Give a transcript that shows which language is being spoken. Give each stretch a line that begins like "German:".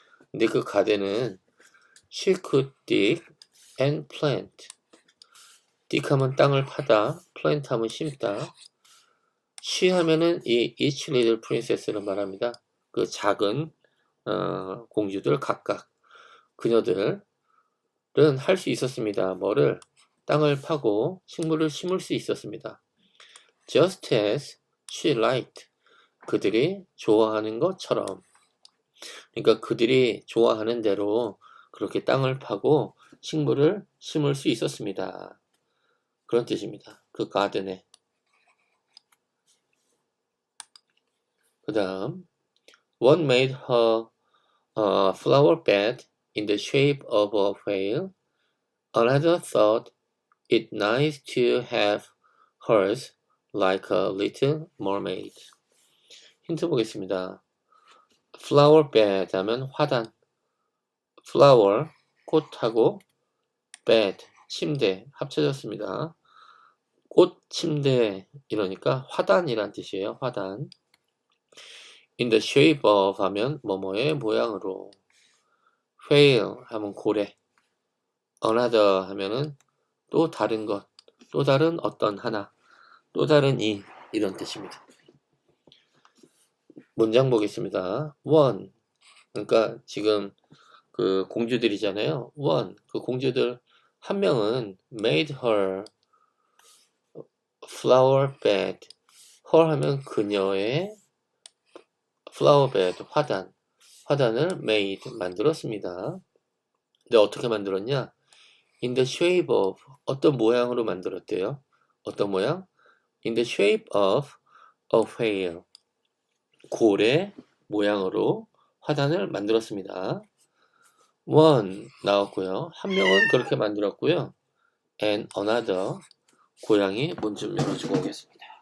Korean: 근데 그 가대는
English: she could dig and plant.
Korean: dig 하면 땅을 파다, plant 하면 심다. she 하면은 이 each little princess를 말합니다. 그 작은 공주들 각각 그녀들은 할 수 있었습니다. 뭐를? 땅을 파고 식물을 심을 수 있었습니다.
English: just as she liked.
Korean: 그들이 좋아하는 것처럼. 그러니까 그들이 좋아하는 대로 그렇게 땅을 파고 식물을 심을 수 있었습니다. 그런 뜻입니다. 그 가든에. 그 다음
English: One made her a flower bed in the shape of a whale. Another thought it nice to have hers like a little mermaid.
Korean: 힌트 보겠습니다. flower bed 하면 화단, flower 꽃하고 bed 침대 합쳐졌습니다. 꽃 침대 이러니까 화단이란 뜻이에요. 화단. in the shape of 하면 뭐뭐의 모양으로, whale 하면 고래, another 하면은 또 다른 것, 또 다른 어떤 하나, 또 다른 이런 뜻입니다. 문장 보겠습니다. one 그러니까 지금 그 공주들이잖아요.
English: one
Korean: 그 공주들 한 명은
English: made her flower bed.
Korean: her 하면 그녀의 flower bed 화단을 made 만들었습니다. 근데 어떻게 만들었냐?
English: in the shape of
Korean: 어떤 모양으로 만들었대요? 어떤 모양?
English: in the shape of a whale
Korean: 고래 모양으로 화단을 만들었습니다. one 나왔고요. 한 명은 그렇게 만들었고요.
English: and another
Korean: 고양이 문 좀 열어주고 오겠습니다.